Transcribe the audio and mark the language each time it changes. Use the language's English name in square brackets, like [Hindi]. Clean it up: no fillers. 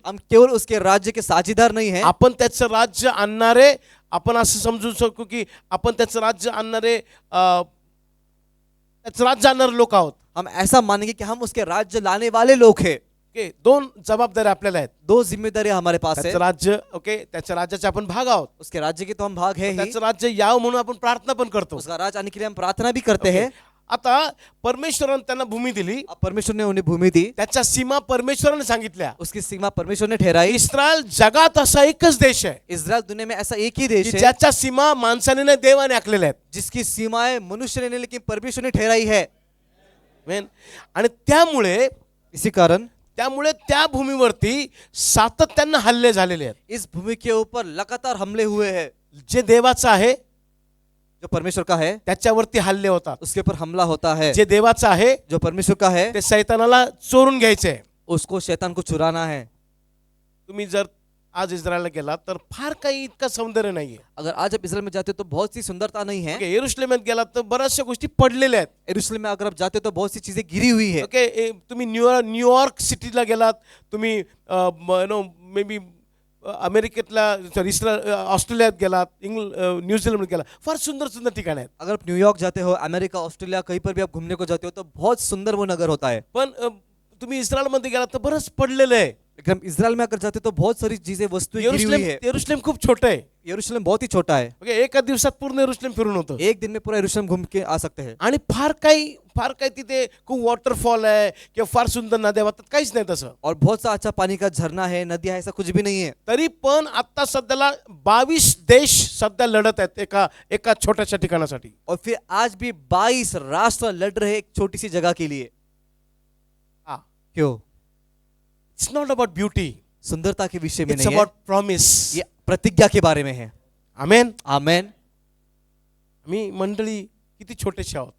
[Hindi] हम केवल उसके राज्य के साझीदार नहीं है, [Marathi] आपण त्याचं राज्य आणणारे, आपण असं समजू शकतो की आपण त्याचं राज्य आणणारे त्याचं राज्य आणणारे लोक आहोत. [Hindi] हम ऐसा मानेंगे कि हम उसके राज्य लाने वाले लोग हैं. [Marathi] ओके, दोन जबाबदारी आपल्याला आहेत. [Hindi] दो जिम्मेदारी हमारे पास है. [Marathi] त्याचं राज्य, ओके, त्याच्या राज्याचे आपण भाग आहोत. [Hindi] उसके राज्य के तो हम भाग है ही. [Marathi] त्याचं राज्य यावं म्हणून आपण प्रार्थना पण करतो. [Hindi] उसका राज आने के लिए हम प्रार्थना भी करते हैं. [Marathi] आता परमेश्वराने त्यांना भूमी दिली, [Hindi] अब परमेश्वर ने उन्हें भूमि दी, [Marathi] त्याच्या सीमा परमेश्वराने सांगितल्या. [Hindi] उसकी सीमा परमेश्वर ने ठहराई. [Marathi] इस्रायल जगात असा एकच देश आहे [Hindi] इस्राएल दुनिया में ऐसा एक ही देश है [Marathi] ज्याच्या सीमा माणसाने नाही देवाने आखलेल्या आहेत. [Hindi] जिसकी सीमाएं मनुष्य ने नहीं लेकिन परमेश्वर ने ठहराई है. [Marathi] मेन. आणि [Hindi] इसी कारण [Marathi] त्यामुळे त्या भूमीवरती सातत्याने हल्ले झालेले आहेत. [Hindi] इस भूमि के ऊपर लगातार हमले हुए हैं. [Marathi] जे देवाचं आहे [Hindi] जो परमेश्वर का है [Marathi] त्याच्यावरती हल्ले होतात. [Hindi] उसके ऊपर हमला होता है. [Marathi] जे देवाचं आहे [Hindi] जो परमेश्वर का है [Marathi] ते शैतानाला चोरून घ्यायचे. [Hindi] उसको शैतान को चुराना है. [Marathi] तुम्ही जर आज इस्रायलला गेलात तर फार काही इतकं सौंदर्य नाहीये. [Hindi] अगर आज आप इस्राएल में जाते हो तो बहुत सी सुंदरता नहीं है. [Marathi] ओके, यरूशलेमात गेलात तर बऱ्याचशा गोष्टी पडलेल्या आहेत. [Hindi] यरूशलेम में अगर आप जाते हो तो बहुत सी चीजें गिरी हुई है. [Marathi] ओके, तुम्ही न्यूयॉर्क सिटीला गेलात, तुम्ही [English] maybe [Marathi] अमेरिकेतला ऑस्ट्रेलियात गेलात, न्यूझीलंड गेलात, फार सुंदर सुंदर ठिकाण आहेत. [Hindi] अगर आप न्यूयॉर्क जाते हो, अमेरिका, ऑस्ट्रेलिया, कहीं पर भी आप घूमने को जाते हो तो बहुत सुंदर वो नगर होता है. [Marathi] पण तुम्ही इस्रायलमध्ये गेलात तर बरंच पडलेलं आहे. [Hindi] लेकिन हम इस्राएल में अगर जाते हो तो बहुत सारी चीजें वस्तुएं गिरी हुई है. [Marathi] यरूशलेम खूप छोटं आहे. [Hindi] यरूशलेम बहुत ही छोटा है. [Marathi] ओके, एका दिवसात पूर्ण यरूशलेम फिरून होतं. [Hindi] एक दिन में पूरा यरूशलेम घूम के आ सकते हैं. [Marathi] आणि फार काही तिथे खूप वॉटरफॉल आहे किंवा फार सुंदर नद्या वाहतात, काहीच नाही तसं. [Hindi] और बहुत सा अच्छा पानी का झरना है, नदियां है, ऐसा कुछ भी नहीं है. [Marathi] तरी पण आता सध्याला 22 देश सध्या लढत आहेत एका छोट्याशा ठिकाणासाठी. [Hindi] और फिर आज भी 22 राष्ट्र लड़ रहे हैं एक छोटी सी जगह के लिए. हा, क्यों? [English] it's not about beauty, [Hindi] सुंदरता के विषय में [English] it's [Hindi] नहीं है, [English] About promise. [Hindi] ये प्रतिज्ञा के बारे में है. आमेन. आमेन. [Marathi] आम्ही मंडळी किती छोटेसे आहोत,